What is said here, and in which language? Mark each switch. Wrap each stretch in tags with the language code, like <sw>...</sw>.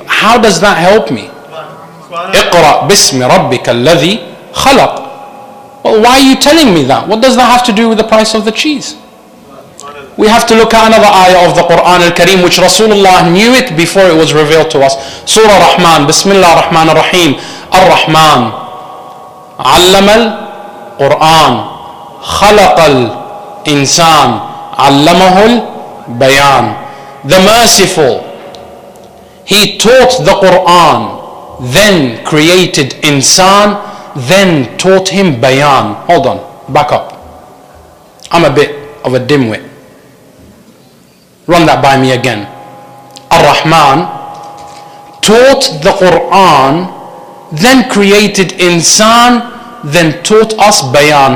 <en>How does that help me?</en> <ar>Iqra bismi rabbika alladhi khalaq.</ar> <en>Well, why are you telling me that? What does that have to do with the price of the cheese? We have to look at another ayah of the Quran al-Kareem, which Rasulullah knew it before it was revealed to us. Surah Rahman, Bismillah ar-Rahman ar-Rahim.</en> <ar>Ar-Rahman, Allama al-Quran, خلق الإنسان علمه البيان.</ar> <en>The merciful, he taught the Quran, then created insan, then taught him bayan. Hold on, back up. I'm a bit of a dimwit. Run that by me again. Ar-Rahman taught the Quran, then created insan, then taught us bayan.</en>